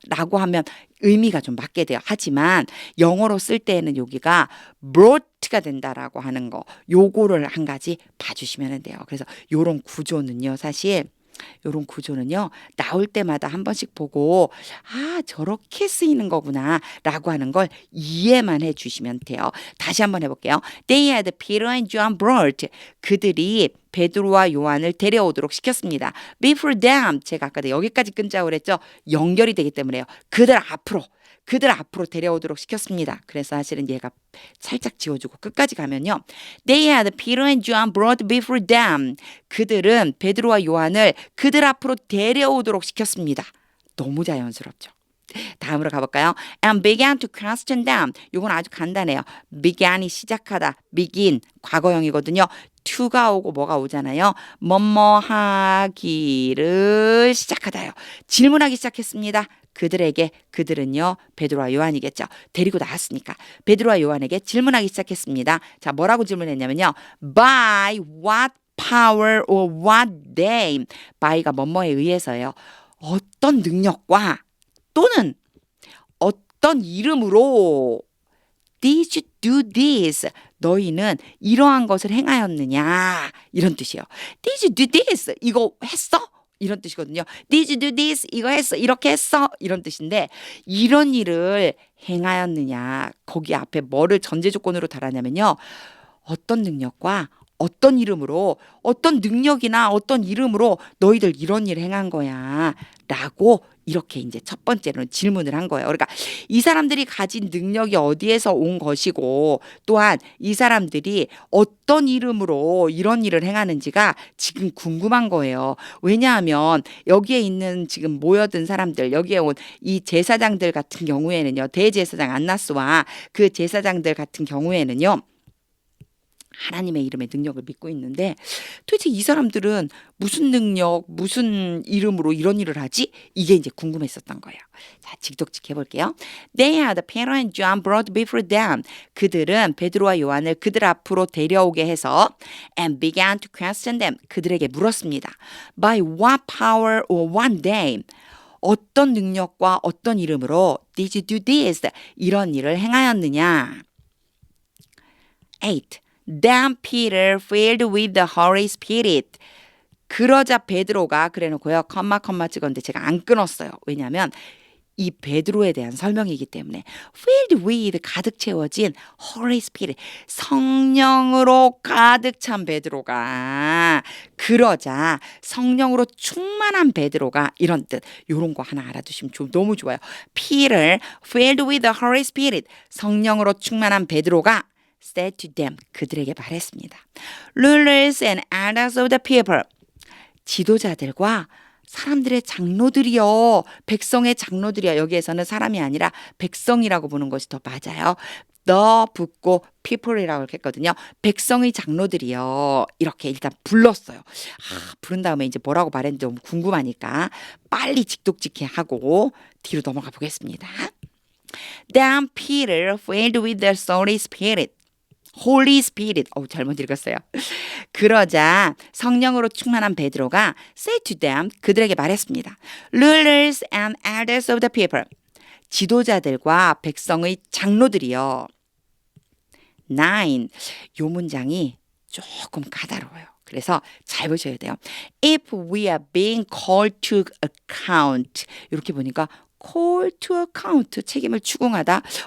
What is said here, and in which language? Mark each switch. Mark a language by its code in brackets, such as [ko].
[ko] 라고 하면 의미가 좀 맞게 돼요. 하지만 영어로 쓸 때에는 여기가 brought가 된다라고 하는 거 요거를 한 가지 봐주시면 돼요. 그래서 요런 구조는요. 사실 요런 구조는요. 나올 때마다 한 번씩 보고 저렇게 쓰이는 거구나 라고 하는 걸 이해만 해주시면 돼요. 다시 한번 해볼게요. [en] They had Peter and John brought. [ko] 그들이 베드로와 요한을 데려오도록 시켰습니다. [en] Before them. [ko] 제가 아까 여기까지 끊자고 그랬죠. 연결이 되기 때문에요. 그들 앞으로 데려오도록 시켰습니다. 그래서 사실은 얘가 살짝 지워주고 끝까지 가면요. [en] They had Peter and John brought before them. [ko] 그들은 베드로와 요한을 그들 앞으로 데려오도록 시켰습니다. 너무 자연스럽죠. 다음으로 가볼까요? [en] And began to question them. [ko] 이건 아주 간단해요. began이 시작하다. begin 과거형이거든요. to가 오고 뭐가 오잖아요. 뭐뭐 하기를 시작하다요. 질문하기 시작했습니다. 그들은요. 베드로와 요한이겠죠. 데리고 나왔으니까. 베드로와 요한에게 질문하기 시작했습니다. 자, 뭐라고 질문했냐면요. [en] By what power or what name? [ko] by가 뭐뭐에 의해서요. 어떤 능력과 또는 어떤 이름으로 [en] Did you do this? [ko] 너희는 이러한 것을 행하였느냐? 이런 뜻이에요. [en] Did you do this? [ko] 이거 했어? 이런 뜻이거든요. [en] Did you do this? [ko] 이거 했어? 이렇게 했어? 이런 뜻인데 이런 일을 행하였느냐? 거기 앞에 뭐를 전제 조건으로 달았냐면요. 어떤 능력과 어떤 이름으로 어떤 능력이나 어떤 이름으로 너희들 이런 일을 행한 거야 라고 이렇게 이제 첫 번째로는 질문을 한 거예요. 그러니까 이 사람들이 가진 능력이 어디에서 온 것이고 또한 이 사람들이 어떤 이름으로 이런 일을 행하는지가 지금 궁금한 거예요. 왜냐하면 여기에 있는 지금 모여든 사람들 여기에 온 이 제사장들 같은 경우에는요. 대제사장 안나스와 그 제사장들 같은 경우에는요. 하나님의 이름의 능력을 믿고 있는데 도대체 이 사람들은 무슨 능력, 무슨 이름으로 이런 일을 하지? 이게 이제 궁금했었던 거예요. 자, 직독직 해볼게요. [en] They had Peter and John brought before them. [ko] 그들은 베드로와 요한을 그들 앞으로 데려오게 해서 [en] and began to question them. [ko] 그들에게 물었습니다. [en] By what power or what name? [ko] 어떤 능력과 어떤 이름으로 [en] did you do this? [ko] 이런 일을 행하였느냐? 8. [en] Then Peter filled with the Holy Spirit. [ko] 그러자 베드로가 그래놓고요. 컴마 찍었는데 제가 안 끊었어요. 왜냐하면 이 베드로에 대한 설명이기 때문에 filled with 가득 채워진 Holy Spirit 성령으로 가득 찬 베드로가 그러자 성령으로 충만한 베드로가 이런 뜻 이런 거 하나 알아두시면 너무 좋아요. [en] Peter filled with the Holy Spirit [ko] 성령으로 충만한 베드로가 [en] said to them [ko] 그들에게 말했습니다. [en] Rulers and elders of the people [ko] 지도자들과 사람들의 장로들이요. 백성의 장로들이요. 여기에서는 사람이 아니라 백성이라고 보는 것이 더 맞아요. the 붙고 people이라고 했거든요. 백성의 장로들이요. 이렇게 일단 불렀어요. 부른 다음에 이제 뭐라고 말했는지 너무 궁금하니까 빨리 직독직해 하고 뒤로 넘어가 보겠습니다. [en] Then Peter filled with the Holy Spirit. Holy Spirit. [ko] 잘못 읽었어요. 그러자 성령으로 충만한 베드로가 [en] say to them [ko] 그들에게 말했습니다. [en] Rulers and elders of the people. [ko] 지도자들과 백성의 장로들이요. 9. 요 문장이 조금 까다로워요. 그래서 잘 보셔야 돼요. [en] If we are being called to account. [ko] 이렇게 보니까 call to account 책임을 추궁하다.